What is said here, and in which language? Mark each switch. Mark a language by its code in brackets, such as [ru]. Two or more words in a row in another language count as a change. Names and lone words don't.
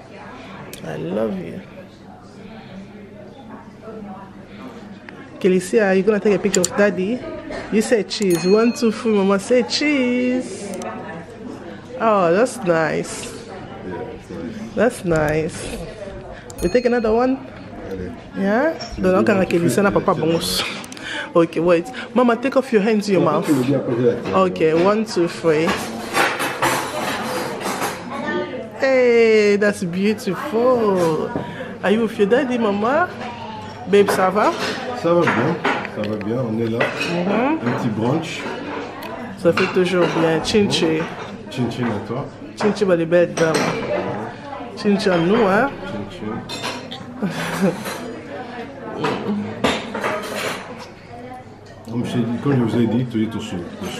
[en] Kélissia, are you gonna take a picture of Daddy? You said cheese. 1, 2, 3, Mama. Say cheese. Oh, that's nice. That's nice. We take another one? Yeah? Don't know Kélissia na papa bongos. Okay, wait. Mama, take off your hands to your mouth. Okay, 1, 2, 3. Hey, that's beautiful. Are you with your daddy, Mama? Babe, [fr] ça va? Ça va bien, on est là. Un petit brunch. Ça fait toujours bien. Chinchi. Chin à toi. Chinchi, bah les belles dames. Chinchi à nous, hein? Chin. Comme je vous ai dit, tu es tout seul là.